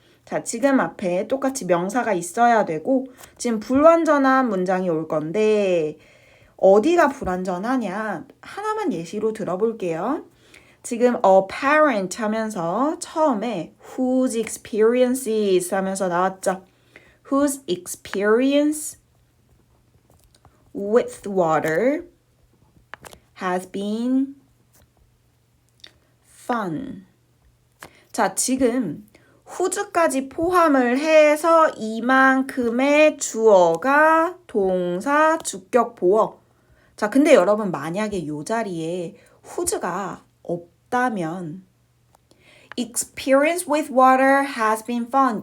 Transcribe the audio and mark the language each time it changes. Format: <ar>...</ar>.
<ko>자, 지금 앞에 똑같이 명사가 있어야 되고 지금 불완전한 문장이 올 건데 어디가 불완전하냐? 하나만 예시로 들어볼게요. 지금 a parent 하면서 처음에 whose experiences 하면서 나왔죠.</ko> <en>whose experience with water has been fun.</en> <ko>자, 지금 whose까지 포함을 해서 이만큼의 주어가 동사, 주격, 보어. 자, 근데 여러분 만약에 이 자리에 whose가 없다면 experience with water has been fun.</ko>